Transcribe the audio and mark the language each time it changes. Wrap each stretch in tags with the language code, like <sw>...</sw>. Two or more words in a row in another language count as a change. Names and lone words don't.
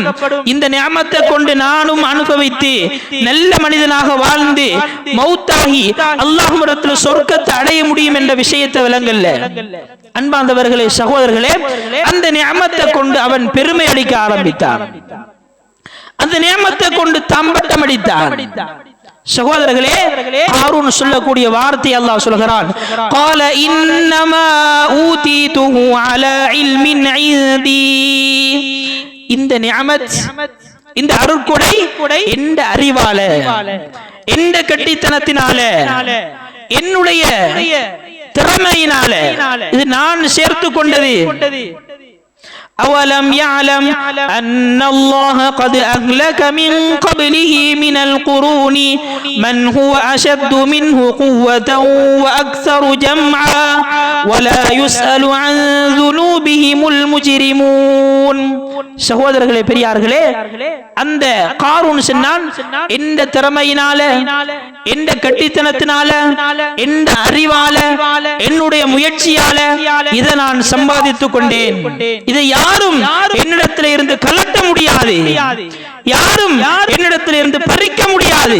<ta>இந்த நிஅமத்தை கொண்டு நானும் அனுபவித்து நல்ல மனிதனாக வாழ்ந்து மௌத்தாகி அல்லாஹ்விடத்தில் சொர்க்கத்தை அடைய முடியும் என்ற விஷயத்தை விலங்கல்ல. அன்பார்ந்தவர்களே, சகோதரர்களே, அந்த நிஅமத்தை கொண்டு அவன் பெருமை அடிக்க ஆரம்பித்தான். அந்த நியமத்தை கொண்டு தம்பட்டம் அடித்தான். சகோதரர்களே, காரூன் சொல்லக்கூடிய வார்த்தை அல்லாஹ் சொல்கிறான்,</ta> <ar>قال انما اوتيته على علم عندي,</ar> <ta>இந்த நியமத் இந்த அருட்கொடை எந்த அறிவால, எந்த கட்டித்தனத்தினால, என்னுடைய திறமையினால இது நான் சேர்த்து கொண்டது.</ta> <ar>أولم يعلم أن الله قد أهلك من قبله من القرون من هو أشد منه قوة وأكثر جمعا ولا يسأل عن ذنوبهم المجرمون.</ar> <ta>சகோதரர்களே, பெரியார்களே, அந்த காரூன் சொன்னான், எந்த திறமையினால, எந்த கட்டித்தனத்தினால, எந்த அறிவால, என்னுடைய முயற்சியால இதை நான் சம்பாதித்துக் கொண்டேன். இதை யாரும் என்னிடத்தில் இருந்து கலட்ட முடியாது, யாரும் என்னிடத்தில் இருந்து பறிக்க முடியாது.</ta>